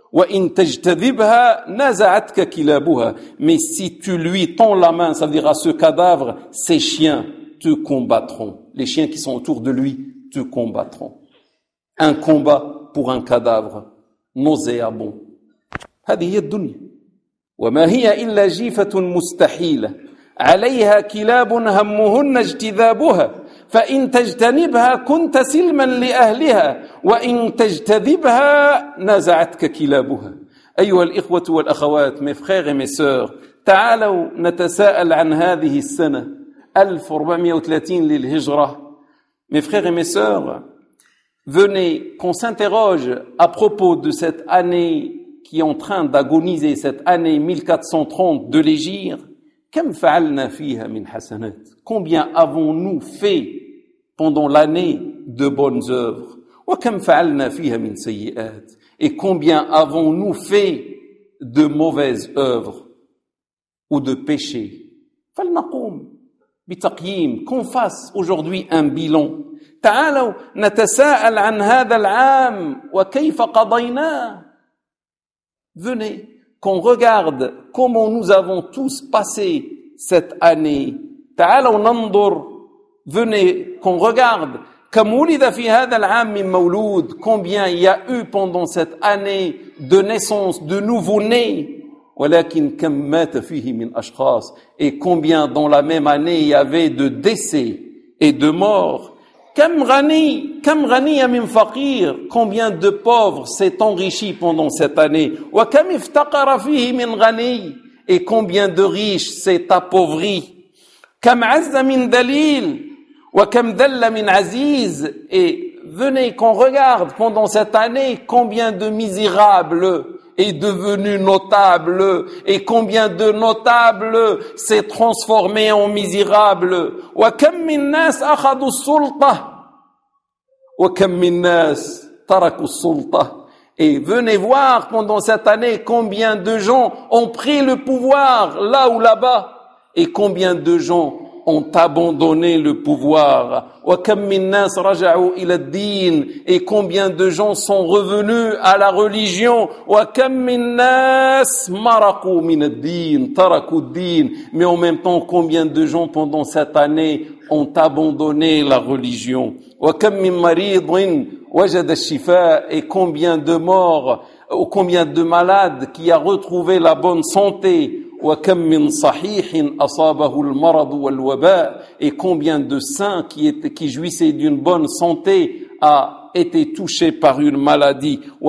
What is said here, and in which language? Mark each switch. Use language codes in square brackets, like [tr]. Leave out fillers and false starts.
[ar] وَإِن تَجْتَذِبْهَا نَزَعَتْكَ كِلَابُهَا [fr] mais si tu lui tends la main, ça veut dire à ce cadavre, ses chiens te combattront. Les chiens qui sont autour de lui te combattront. Un combat pour un cadavre nauséabond. [ar] هذه هي الدنيا. وما هي إلا جيفة مستحيلة عليها كلاب همهن اجتذابها فإن تجتنبها كنت سلما لأهلها وإن تجتذبها نازعتك كلابها. أيها الإخوة والأخوات, [fr] mes frères et mes sœurs, [ar] تعالوا نتساءل عن هذه السنة 1430 للهجرة. [fr] Mes frères et mes sœurs, venez qu'on s'interroge à propos de cette année qui est en train d'agoniser, cette année 1430 de l'Égypte. [ar] كم فعلنا فيها من حسنات؟ [fr] Combien avons-nous fait pendant l'année de bonnes œuvres؟ [ar] وكم فعلنا فيها من سيئات؟ [fr] Et combien avons-nous fait de mauvaises œuvres ou de péchés؟ [ar] فلنقوم بتقييم, [fr] qu'on fasse aujourd'hui un bilan. [ar] تعالوا نتساءل عن هذا العام وكيف قضيناه. [fr] Venez qu'on regarde comment nous avons tous passé cette année. [ar] تعالوا ننظر, [fr] venez qu'on regarde [ar] كم ولد في هذا العام من مولود, [fr] combien il y a eu pendant cette année de naissance, de nouveau-né. [ar] ولكن كم مات فيه من أشخاص, [fr] et combien dans la même année il y avait de décès et de morts. [ar] كم غني من فقير, [fr] combien de pauvres s'est enrichi pendant cette année. [ar] وكم افتقر فيه من غني, [fr] et combien de riches s'est appauvri. [ar] كم عز من دليل وكم ذل من عزيز. [fr] Et venez qu'on regarde pendant cette année combien de misérables est devenu notable et combien de notable s'est transformé en misérable. [ar] وكم من ناس أخذوا السلطة وكم من ناس تركوا السلطة. [fr] Et venez voir pendant cette année combien de gens ont pris le pouvoir là ou là-bas et combien de gens ont abandonné le pouvoir. [ar] وكم من ناس رجعوا إلى الدين, [fr] et combien de gens sont revenus à la religion. [ar] وكم من ناس مرقوا من الدين تركوا الدين. [fr] Mais en même temps, combien de gens pendant cette année ont abandonné la religion. [ar] وكم من مريض وجد الشفاء, [fr] et combien de morts ou combien de malades qui a retrouvé la bonne santé. [ar] وكم من صحيح أصابه المرض والوباء, [fr] et combien de saints qui jouissaient d'une bonne santé a été touché par une maladie.